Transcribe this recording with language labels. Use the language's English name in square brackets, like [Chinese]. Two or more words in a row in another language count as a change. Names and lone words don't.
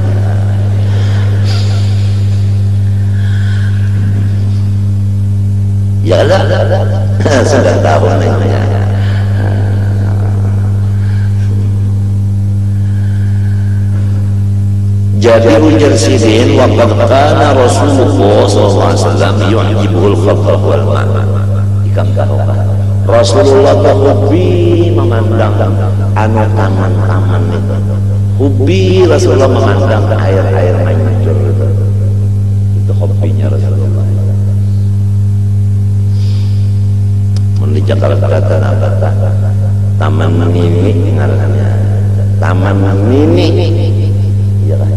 [Banjar] Ya lah, sudah tahu namanya. Jadi ujar Sidin [Arabic] وقد كان رسول الله صلى الله عليه وسلم يعجبه الخبر والماء'. [Banjar] Ikam tahu Rasulullah hobi memandang anu taman-taman itu. Hobi Rasulullah memandang air-air mancur itu. Itu hobinya Rasulullah. Di Jakarta apa taman mini ngarannya taman mini ya